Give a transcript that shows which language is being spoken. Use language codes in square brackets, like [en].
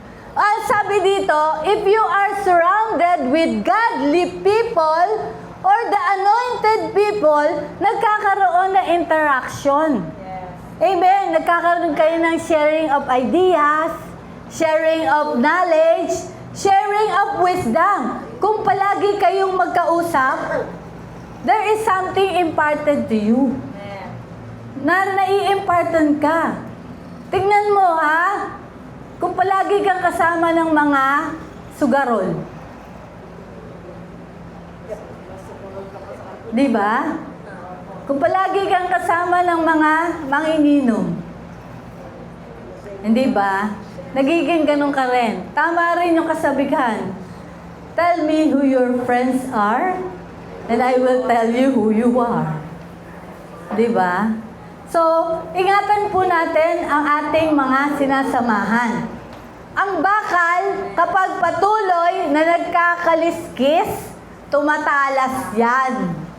[tl] Ang sabi dito, [en] if you are surrounded with godly people or the anointed people, [tl] nagkakaroon ng interaction. [en] Amen. [tl] Nagkakaroon kayo ng [en] sharing of ideas, sharing of knowledge, sharing of wisdom. [tl] Kung palagi kayong magkausap, [en] there is something imparted to you. [tl] Na nai-impartan ka. Tingnan mo ha, kung palagi kang kasama ng mga sugarol. Di ba? Kung palagi kang kasama ng mga manginginom. Hindi ba? Nagiging ganun ka rin. Tama rin yung kasabihan. [en] Tell me who your friends are, and I will tell you who you are. [tl] Di ba? So, ingatan po natin ang ating mga sinasamahan. Ang bakal, kapag patuloy na nagkakaliskis, tumatalas yan.